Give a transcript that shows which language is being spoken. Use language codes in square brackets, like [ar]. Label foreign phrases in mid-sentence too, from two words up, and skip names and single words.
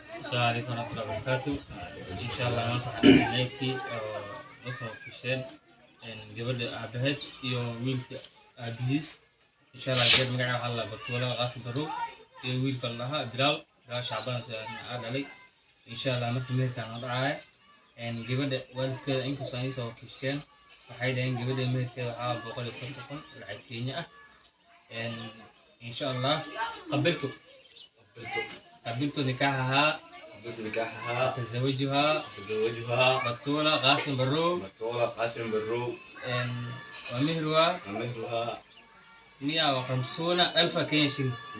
[ar] السلام عليكم ورحمة الله وبركاته. إن شاء الله [so] maanta waxaan leeyahay oo soo fisheen gabadha aabaheed iyo wiilka aabihiis. [ar] إن شاء الله [so] gabadh magaca waxa la Batuula Qaasim Barrow iyo wiilka laha Bilaal Shacbaan aan dhalay. [ar] إن شاء الله [so] markii meherkan la dhacay gabadha waalidkeeda inkastoo ay soo fisheen waxay dhaheen gabadha meherkeeda waxa 150 lacag Kenya ah. [ar] إن شاء الله قبلت نكاحها تزوجها بطولة قاسم برو ومهرها 150,000 كينيا شيلين.